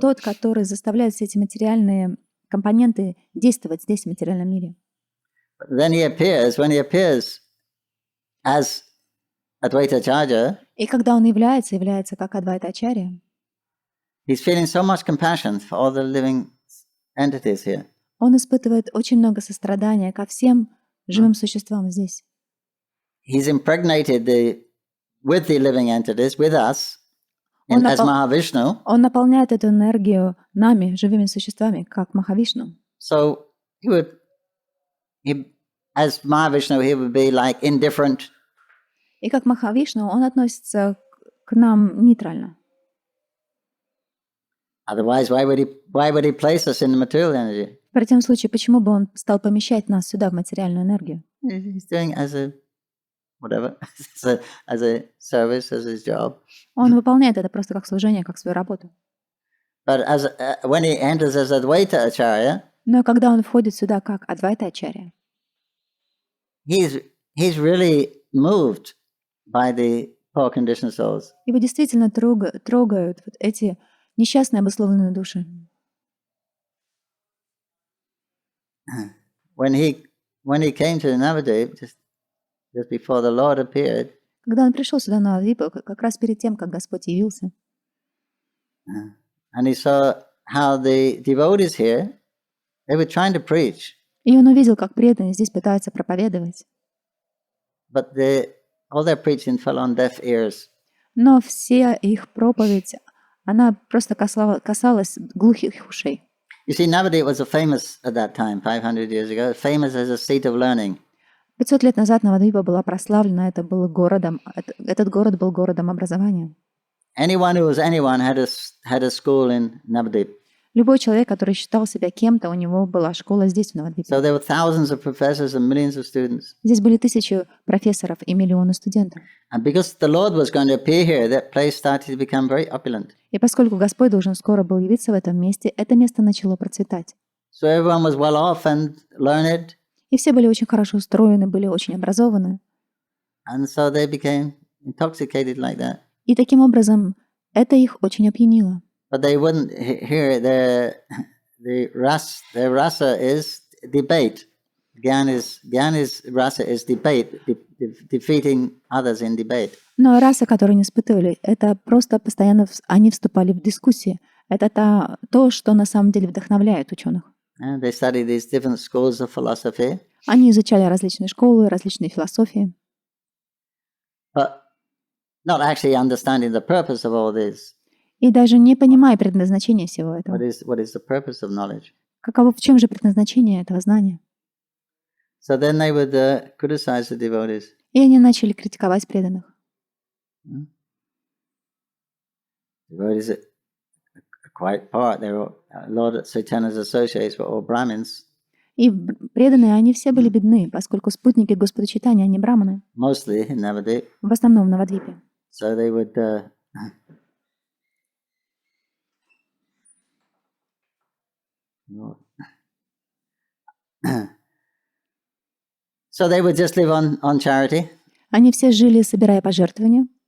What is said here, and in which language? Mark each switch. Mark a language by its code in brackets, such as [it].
[ru] тот, который заставляет все эти материальные компоненты действовать здесь, в материальном мире. [en] But then when he appears as Advaita Acharya, [ru] И когда он является как Адвайта Acharya, [en] he's feeling so much compassion for all the living entities here. [ru] он испытывает очень много сострадания ко всем живым существам здесь. [en] He's impregnated with the living entities, with us, [ru] Он [en] as Mahavishnu. [ru] Он наполняет эту энергию нами, живыми существами, как Махавишну. [en] So as Mahavishnu, he would be like indifferent. [ru] И как Махавишну он относится к нам нейтрально. [en] Otherwise, why would he place us in the material energy? [ru] В противном случае, почему бы он стал помещать нас сюда, в материальную энергию? [en] He's doing as a whatever, as a service, as his job. [ru] Он выполняет это просто как служение, как свою работу. [en] But when he enters as Advaita Acharya, [ru] Но когда он входит сюда как Адвайта Acharya, [en] he's really moved by the poor conditioned souls. [ru] его действительно трогают вот эти несчастные обусловленные души. [en] When he came to Navadvip, just before the Lord appeared, [ru] Когда он пришел сюда на Адвипу, как раз перед тем, как Господь явился, [en] and he saw how the devotees here, they were trying to preach, [ru] и он увидел, как преданные здесь пытаются проповедовать, [en] but all their preaching fell on deaf ears. [ru] но вся их проповедь, она просто касалась глухих ушей. [en] You see, Navadvip was famous at that time, 500 years ago, famous as a seat of learning. [ru] 500 лет назад Навадвипа была прославлена, этот город был городом образования. [en] Anyone who was anyone had a school in Navadvip. [ru] Любой человек, который считал себя кем-то, у него была школа здесь, в Навадвипе. [en] So there were thousands of professors and millions of students. [ru] Здесь были тысячи профессоров и миллионы студентов. [en] And because the Lord was going to appear here, that place started to become very opulent. [ru] И поскольку Господь должен скоро был явиться в этом месте, это место начало процветать. [en] So everyone was well off and learned. [ru] И все были очень хорошо устроены, были очень образованы. [en] And so they became intoxicated like that. [ru] И таким образом это их очень опьянило. [en] But they wouldn't hear their rasa is debate. Rasa is debate, defeating others in debate. [ru] Но раса, которую они испытывали, это просто постоянно они вступали в дискуссии. Это то, что на самом деле вдохновляет ученых. [en] And they studied these different schools of philosophy. [ru] Они изучали различные школы, различные философии. [en] But not actually understanding the purpose of all this. [ru] И даже не понимая предназначения всего этого. [en] What is the purpose of knowledge? [ru] В чем же предназначение этого знания? [en] So then they would criticize the devotees. [ru] И они начали критиковать преданных. [en] Devotees are quite poor. They were Lord Chaitanya's associates were all Brahmins. [ru] И преданные, они все были бедны, поскольку спутники Господа Чайтаньи, они браманы. [en] Mostly in Navadvip. [ru] В основном в Навадвипе. [en] So they would so they would just live on charity. [ru] Они все жили, собирая пожертвования.